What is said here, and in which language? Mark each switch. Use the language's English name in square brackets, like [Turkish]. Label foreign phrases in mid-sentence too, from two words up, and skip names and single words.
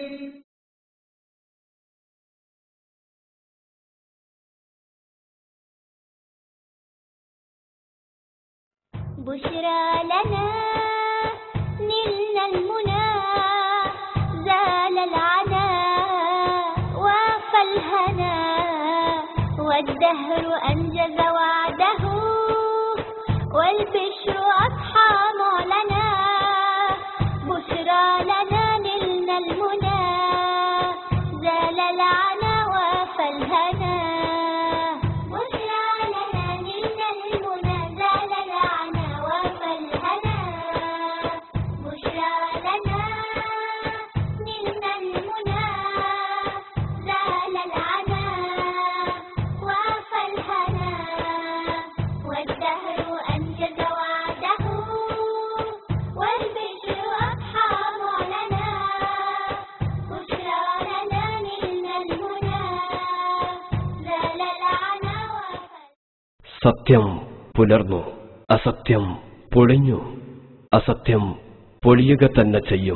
[Arabic] بشرى لنا نلنا المنى زال العنا وافى الهنا والدهر أنجز وعده والبشر أضحى معلنا بشرى لنا نلنا المنى زال العنا وافى الهنا بشرى لنا نلنا المنى زال العنا وافى الهنا بشرى لنا نلنا المنى زال العنا وافى الهنا والدهر [Malayalam] സത്യം പുലർന്നു, അസത്യം പൊളിഞ്ഞു, അസത്യം പൊളിയുക തന്നെ ചെയ്യും.